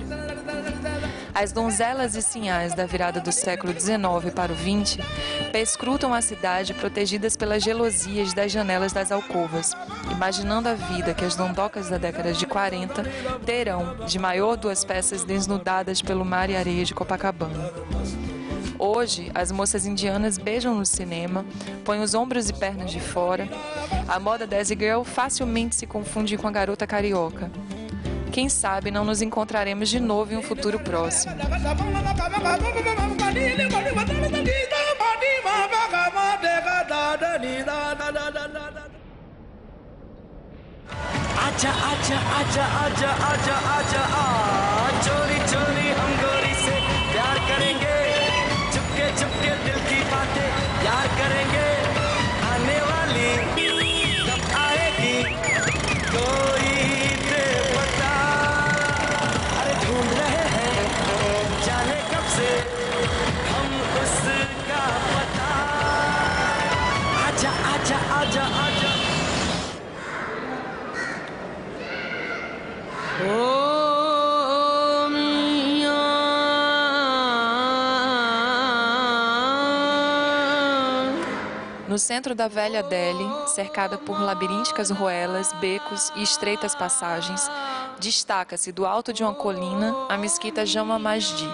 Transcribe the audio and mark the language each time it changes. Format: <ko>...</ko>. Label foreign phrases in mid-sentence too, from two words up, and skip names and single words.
<pt>As donzelas e sinhás da virada do século XIX para o XX perscrutam a cidade protegidas pelas gelosias das janelas das alcovas, imaginando a vida que as dondocas da década de 40 terão de maior 2 peças desnudadas pelo mar e areia de Copacabana. Hoje, as moças indianas beijam no cinema, põem os ombros e pernas de fora. A moda Desi Girl facilmente se confunde com a garota carioca. Quem sabe não nos encontraremos de novo em um futuro próximo.</pt> <hi>आजा आजा आजा आजा आजा आजा आ चोरी चोरी हम गोरी से प्यार करेंगे चुपके चुपके दिल की बातें यार करेंगे आने वाली कब आएगी कोई दे पता अरे ढूंढ रहे हैं जाने कब से हम उसका पता आजा आजा आजा आजा</hi> <pt>No centro da velha Delhi, cercada por labirínticas ruelas, becos e estreitas passagens, destaca-se do alto de uma colina a mesquita Jama Masjid.</pt>